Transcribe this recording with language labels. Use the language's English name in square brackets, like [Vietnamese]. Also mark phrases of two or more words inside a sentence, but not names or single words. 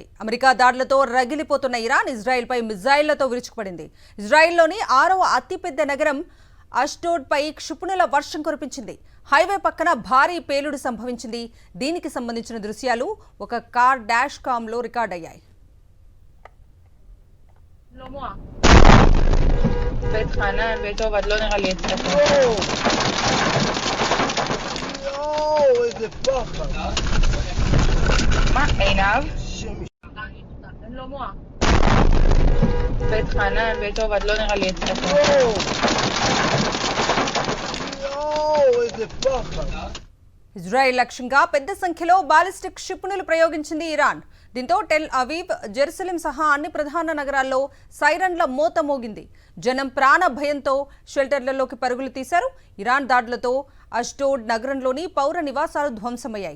[Telugu] అమెరికా దాడులతో రగిలిపోతున్న ఇరాన్ ఇజ్రాయెల్పై మిజైళ్లతో విరుచుకుపడింది. ఇజ్రాయెల్లోని 6వ అతిపెద్ద నగరం అష్డోడ్పై క్షిపణుల వర్షం కురిపించింది. హైవే పక్కన భారీ పేలుడు సంభవించింది. దీనికి సంబంధించిన దృశ్యాలు ఒక [English] car dash camలో [Telugu] రికార్డయ్యాయి. [Hebrew] איזה פחד. מה, עינב? אין לו מוח. בית חנן, בית עובד, לא נראה לי אצלך. איזה פחד. [Telugu] ఇజ్రాయెల్ లక్ష్యంగా పెద్ద సంఖ్యలో బాలిస్టిక్ క్షిపణులు ప్రయోగించింది ఇరాన్. దీంతో టెల్ అవీవ్, జెరూసలేం సహా అన్ని ప్రధాన నగరాల్లో సైరన్ల మోత మోగింది. జనం ప్రాణ భయంతో షెల్టర్లలోకి పరుగులు తీశారు. ఇరాన్ దాడులతో అష్డోడ్ నగరంలోని పౌర నివాసాలు ధ్వంసమయ్యాయి.